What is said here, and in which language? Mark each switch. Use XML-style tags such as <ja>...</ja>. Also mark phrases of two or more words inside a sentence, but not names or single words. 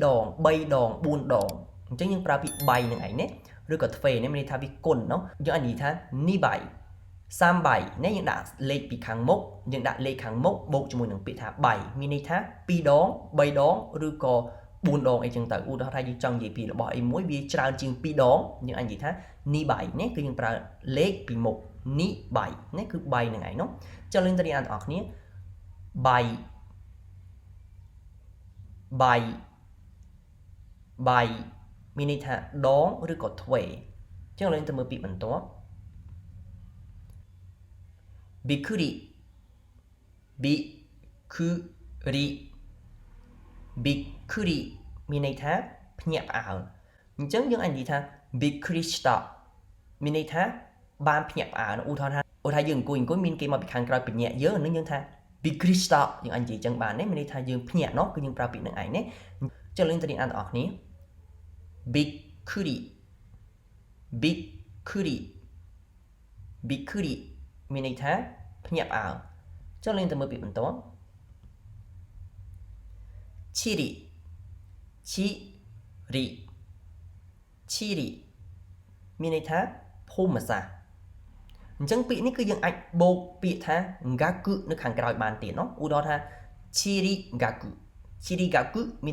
<km>ដង3ដង4ដងអញ្ចឹងយើងប្រើពាក្យបាយនឹងឯងណាឬក៏ទ្វេនេះមានន័យថាវាគុណនោះយើងអាចនិយាយថា2បាយ3បាយនេះយើងដាក់លេខពីខាងមុខយើងដាក់លេខខាងមុខបូកជាមួយនឹងពាក្យថាបាយមានន័យថា2ដង3ដងឬក៏4ដងអីចឹងទៅឧទាហរណ៍ថាយើងចង់និយាយពីរបស់អីមួយវាច្រើនជាង2ដងយើងអាចនិយាយថា2បាយនេះគឺយើងប្រើលេខពីមុខ2បាយនេះគឺបាយនឹងឯងនោះចុះលេងទៅរៀនអានទាំងអស់គ្នា បាយមានន័យថាដងឬក៏ទ្វេចុះលេងទៅមើលពាក្យបន្ទាប់びっくりមានន័យថាភ្ញាក់ផ្អើល អញ្ចឹងយើងអាចនិយាយថា</km> <ja>びっくりした</ja> <km>មានន័យថាបានភ្ញាក់ផ្អើលឧទាហរណ៍ថាយើងអង្គុយមានគេមកពីខាងក្រោយបញ្ញាក់យើងអានឹងយើងថា</km> <ja>びっくりした</ja> <km>យើងអាចនិយាយចឹងបានទេមានន័យថាយើងភ្ញាក់នោះគឺយើងប្រើពាក្យនឹងឯងណាចុះលេងទៅរៀនអានទាំងអស់គ្នាびっくりមានន័យថាភ្ញាក់ផ្អើលចុះលេងទៅមើលពាក្យបន្ទាប់ ឈីរីមានន័យថាភូមិសាស្ត្រអញ្ចឹងពាក្យនេះគឺយើងអាចបូកពាក្យថា gaku នៅខាងក្រោយបានទៀតនោះឧទាហរណ៍ថា chirigaku មាន</km>